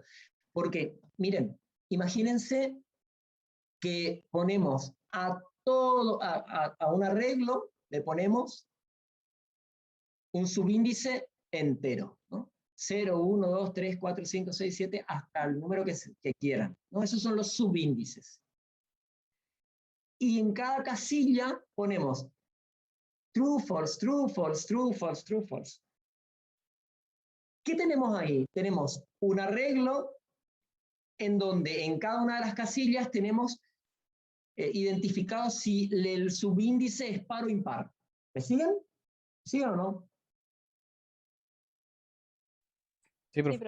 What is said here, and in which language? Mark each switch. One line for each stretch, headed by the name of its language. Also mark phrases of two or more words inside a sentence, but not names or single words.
Spanish: Porque, miren, imagínense que ponemos a un arreglo, le ponemos un subíndice entero, ¿no? 0, 1, 2, 3, 4, 5, 6, 7, hasta el número que quieran, ¿no? Esos son los subíndices. Y en cada casilla ponemos
English: true, false, true, false, true, false, true, false.
Spanish: ¿Qué tenemos ahí? Tenemos un arreglo en donde en cada una de las casillas tenemos identificado si el subíndice es par o impar. ¿Me siguen? ¿Siguen o no? Sí, profe.